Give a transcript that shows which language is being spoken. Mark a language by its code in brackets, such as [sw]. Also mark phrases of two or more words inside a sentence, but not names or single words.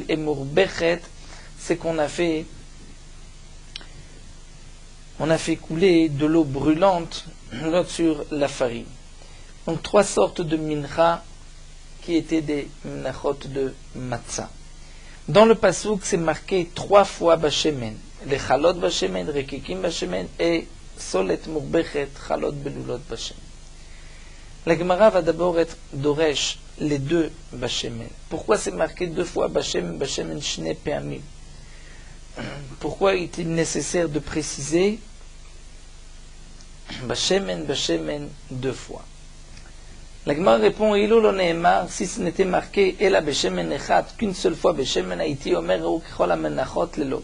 [fr] Et murbechet, c'est qu'on a fait couler de l'eau brûlante sur la farine. Donc trois sortes de mincha qui étaient des minachot de matzah. Dans le pasuk, c'est marqué 3 fois bashemen. [he] Les חלות בשמן, רקיקים בשמן et סלת מרבכת חלות בלולות בשמן. [fr] La Gemara va d'abord être doresh les deux bashemen. Pourquoi c'est marqué 2 fois [he] בשמן שני פעמים? [fr] Pourquoi est-il nécessaire de préciser bashemen 2 fois? La Gemara répond, [he] אילו לא נאמר, [fr] si ce n'était marqué [he] אלא בשמן אחד, [fr] qu'une seule fois [he] בשמן הייתי אומר או ככל המנחות ללוג.